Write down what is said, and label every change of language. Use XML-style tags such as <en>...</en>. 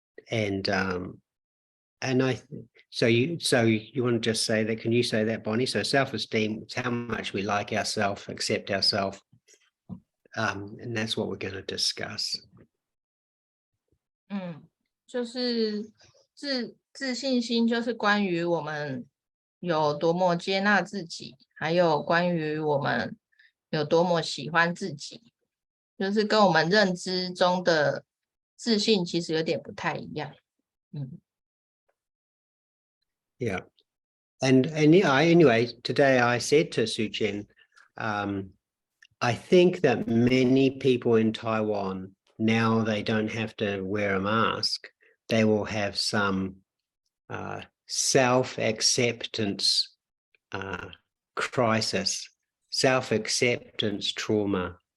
<en>And so you want to just say that? Can you say that, Bonnie? So self-esteem is how much we like ourselves, accept ourselves, and that's what we're going to discuss.</en> <zh>就是自信心，就是关于我们有多么接纳自己，还有关于我们有多么喜欢自己，就是跟我们认知中的自信其实有点不太一样。</zh> <en>Yeah. And yeah, anyway, today I said to Su Chen, I think that many people in Taiwan, now they don't have to wear a mask, they will have some self-acceptance crisis, self-acceptance trauma.</en>